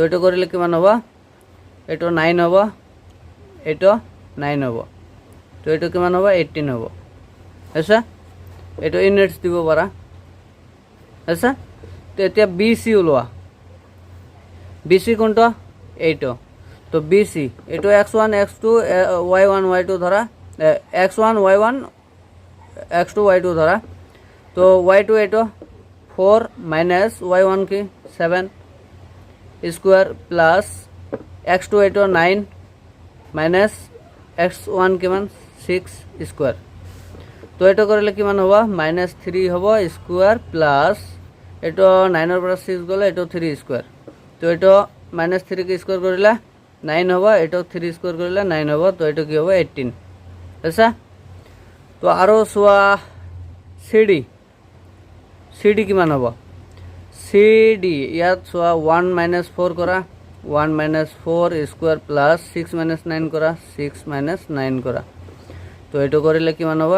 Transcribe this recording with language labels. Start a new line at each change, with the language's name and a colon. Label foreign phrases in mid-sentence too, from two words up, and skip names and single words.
Assamese: এইটো কৰিলে কিমান হ'ব এইটো 9 হ'ব এইটো 9 হ'ব তো এইটো কিমান হ'ব 18 হ'ব আছে এইটো ইউনিটস দিব পাৰা আছে তো এতিয়া বিসি ওলোৱা বিসি কোনটো এইটো তো বিসি এইটো x1 x2 y1 y2 ধৰা x1 y1 x2 y2 ধরা তো y2 এটো 4 মাইনাস y1 কি 7
English: square plus
Assamese: x2 এটো 9 মাইনাস x1 কিমান 6 স্কোয়ার। তো এটা করলে কিমান হব -3 হব
English: square plus
Assamese: এটা 9 পৰা 6 গলে এটা 3 স্কোয়ার। তো এটা -3 কে স্কোয়ার কৰিলে 9 হব, এটা 3 স্কোয়ার কৰিলে 9 হব। তো এটা কি হব 18। আচ্ছা, তো আৰু চোৱা CD কিমান হব? CD ইয়াত চোৱা 1 - 4 কৰা, 1 - 4
English: square plus
Assamese: 6 - 9 কৰা, 6 - 9 কৰা। তো এইটো কৰিলে কিমান হ'ব?